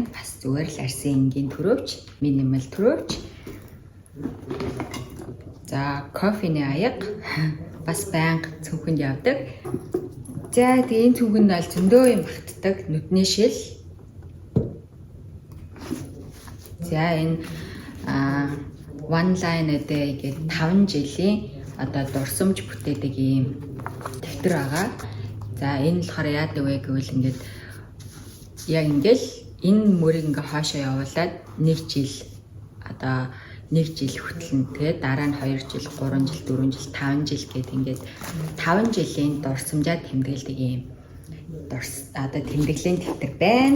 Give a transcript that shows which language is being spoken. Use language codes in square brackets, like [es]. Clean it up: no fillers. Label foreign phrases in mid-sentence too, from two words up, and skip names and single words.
[mn] Бас зүгээр л арсын энгийн төрөвч, минимал төрөвч. За кофений аяга бас байнга цүнхэнд явдаг. За тэгээ энэ цүнхэнд аль зөндөө юм багтдаг нүдний шил. За энэ one line day гэдэг 5 жилийн одоо дурсамж бүтээдэг ийм дэвтэр байгаа. За энэ болохоор яадаг вэ гэвэл ингээд яг ингээл энэ мөрийг ингээ хаашаа явуулаад 1 жил одоо 1 жил хөтлөн тэгээд дараа нь 2 жил, 3 жил, 4 жил, 5 жил гэдэг ингээд 5 жилийн дурсамжаа тэмдэглэдэг ийм одоо тэмдэглэлийн дэвтэр байна.